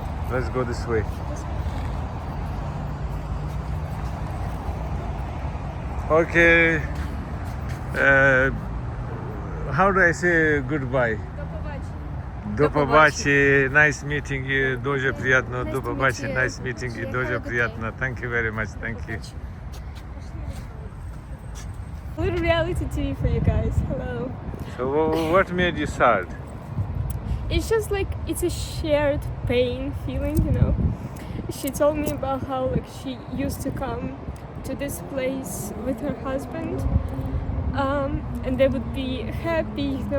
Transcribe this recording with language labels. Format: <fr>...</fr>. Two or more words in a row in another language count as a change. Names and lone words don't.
<en>Let's go this way. Okay. How do I say goodbye?</en> <uk>До побачення.</uk> <en>Nice meeting you.</en> <uk>Дуже приятно. До побачення.</uk> <en>Nice meeting you.</en> <uk>Дуже приятно.</uk> <en>Thank you very much. Thank you. A little reality TV for you guys. Hello. So what made you sad? It's just like it's a shared pain feeling, you know. She told me about how like she used to come to this place with her husband, and they would be happy, you know.</en>